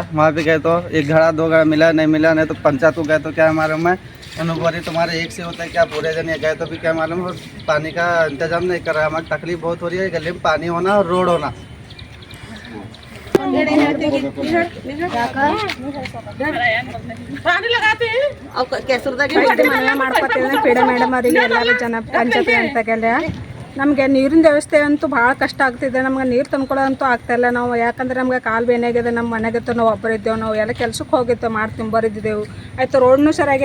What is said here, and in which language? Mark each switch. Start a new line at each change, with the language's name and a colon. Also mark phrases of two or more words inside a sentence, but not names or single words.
Hindi: वहाँ पे गए तो 1 घड़ा 2 घड़ा मिला नहीं तो पंचायत को गए तो क्या हमारे में बोली तुम्हारे एक से होता है क्या पूरे जन गए तो भी क्या मालूम पानी का इंतजाम नहीं कर रहा. हमारी तकलीफ बहुत हो रही है. गली में पानी होना और रोड होना. पानी लगाते हैं
Kannada: ಪೀಡೆ ಮೇಡಮ್ ಅವರಿಗೆ ಎಲ್ಲರೂ ಜನ ಪಂಚಾಯತಿ ಅಂತಾಗೆಲ್ಲ ನಮಗೆ ನೀರಿನ ವ್ಯವಸ್ಥೆ ಅಂತೂ ಭಾಳ ಕಷ್ಟ ಆಗ್ತಿದೆ. ನಮ್ಗೆ ನೀರು ತಂದ್ಕೊಳ್ಳೋಂತೂ ಆಗ್ತಾಯಿಲ್ಲ ನಾವು. ಯಾಕಂದ್ರೆ ನಮ್ಗೆ ಕಾಲು ಬೇನಾಗಿದೆ. ನಮ್ಮ ಮನೆಗಿತ್ತು ನಾವು ಒಬ್ಬರಿದ್ದೇವೆ. ನಾವು ಎಲ್ಲ ಕೆಲ್ಸಕ್ಕೆ ಹೋಗಿದ್ದೇವೆ ಮಾಡಿ ತುಂಬೋರಿದ್ದೇವೆ. ಆಯಿತು ರೋಡ್ನೂ ಸರಿಯಾಗಿಲ್ಲ.